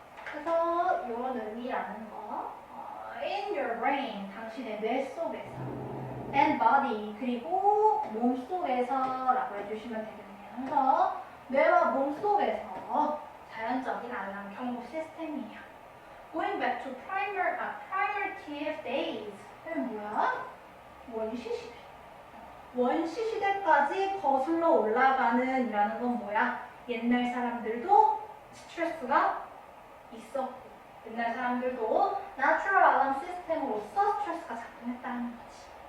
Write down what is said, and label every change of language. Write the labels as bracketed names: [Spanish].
[Korean] 그래서 이런 의미라는 거, [English] in your brain, [Korean] 당신의 뇌 속에서, [English] and body, [Korean] 그리고 몸 속에서라고 해주시면 되겠네요. 그래서 뇌와 몸 속에서 자연적인 알람 경보 시스템이에요. [English] Going back to primitive days. [Korean] 이건 뭐야? 원시시대. 원시시대까지 거슬러 올라가는 이라는 건 뭐야? 옛날 사람들도 스트레스가 있었고, 옛날 사람들도 [English] natural alarm [Korean] 시스템으로서 스트레스가 작동했다는 거지.